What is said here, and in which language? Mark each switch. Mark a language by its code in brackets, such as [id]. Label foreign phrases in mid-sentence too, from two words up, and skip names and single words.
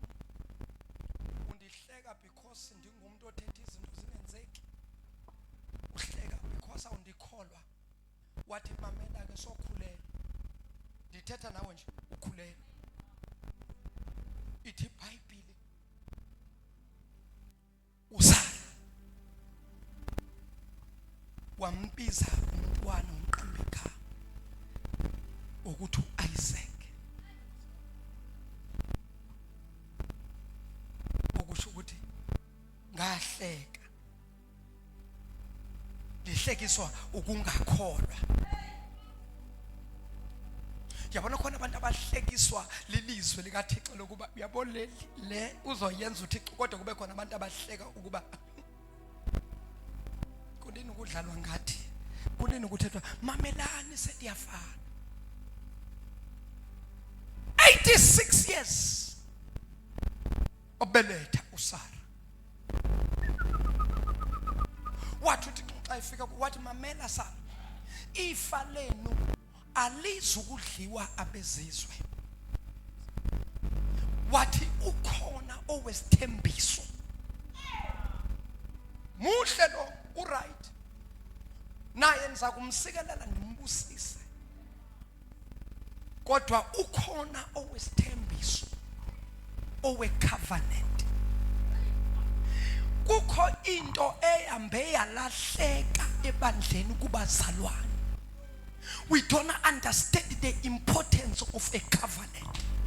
[xh] Undihleka because ndingumntu othetha izinto zingenzeki? Uhleka because awundikholwa? Wathi, mamela ke, sokhulelwa, ndithetha nawe nje, ukhulelwe. Ithi iBhayibhile, uSara wambiza umntwana umqambi igama ukuthi uIsaac, okusho ukuthi ngahleka, lihlekiswa ukungakholwa. Yabona khona abantu abahlekiswa lilizwe likaThixo lokuba uyabona le uzoyenza uThixo, kodwa kube khona abantu abahleka ukuba kunini ukudlalwa ngathi, kunini ukuthethwa, mamelani sediyafana. 86 years obeletha uSara. Wathi uThixo xa ifika, wathi, mamela Sara, ifa lenu alizukudliwa abezizwe. Wathi, ukhona owesithembiso, muhle lo, uright, naye niza kumsikelela nimbusise. Kodwa ukhona owesithembiso, owecovenant. kukho into ehambe yalahleka ebandleni kubazalwane. [en] We don't understand the importance of a covenant.